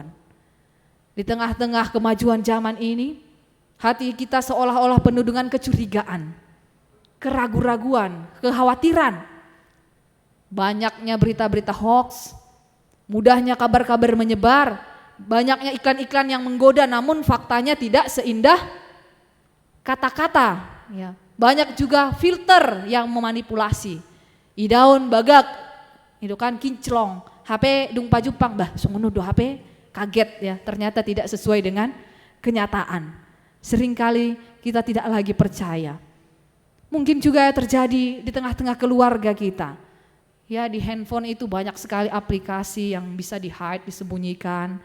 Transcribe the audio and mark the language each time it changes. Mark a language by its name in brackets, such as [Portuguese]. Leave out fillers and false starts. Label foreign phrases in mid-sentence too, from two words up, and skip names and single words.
[Indonesian] Di tengah-tengah kemajuan zaman ini, hati kita seolah-olah penuh dengan kecurigaan, keraguan-raguan, kekhawatiran. Banyaknya berita-berita hoax, mudahnya kabar-kabar menyebar, banyaknya iklan-iklan yang menggoda namun faktanya tidak seindah kata-kata. Ya. Banyak juga filter yang memanipulasi. [Batak Toba] Idaun bagak, [Indonesian] itu kan kinclong, [Batak Toba] HP dung pajupang, bah sungono do HP, [Indonesian] kaget ya, ternyata tidak sesuai dengan kenyataan. Seringkali kita tidak lagi percaya. Mungkin juga terjadi di tengah-tengah keluarga kita. Ya, di handphone itu banyak sekali aplikasi yang bisa di-hide, disembunyikan.